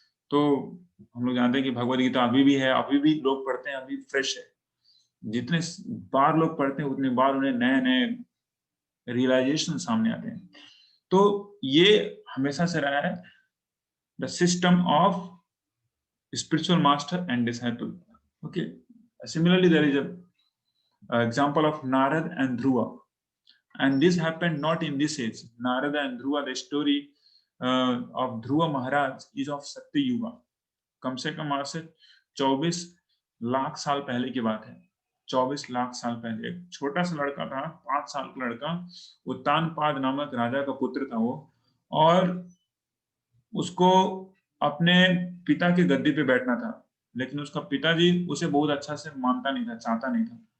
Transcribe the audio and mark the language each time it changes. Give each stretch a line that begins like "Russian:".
Hindi: तो हम लोग जानते हैं कि भगवद गीता अभी भी है, अभी भी लोग पढ़ते हैं, अभी फ्रेश है। जितने बार लोग पढ़ते हैं उतने बार उन्हें नए नए रियलाइजेशन सामने आते हैं। तो ये हमेशा से रहा है
English: The system of spiritual master and disciple. Okay. Similarly, there is a example of Narad and Dhruva, and this happened not in this age. Narada and Dhruva, the story of Dhruva Maharaj is of Satya Yuga.
Hindi: कम से कम आज से 24 लाख साल पहले की बात है। 24 लाख साल पहले एक छोटा सा लड़का था, 5 साल का लड़का, उत्तानपाद नामक राजा का पुत्र था वो, और उसको अपने पिता के गद्दी पे बैठना था, लेकिन उसका पिताजी उसे बहुत अच्छा से मानता नहीं था, चाहता नहीं था।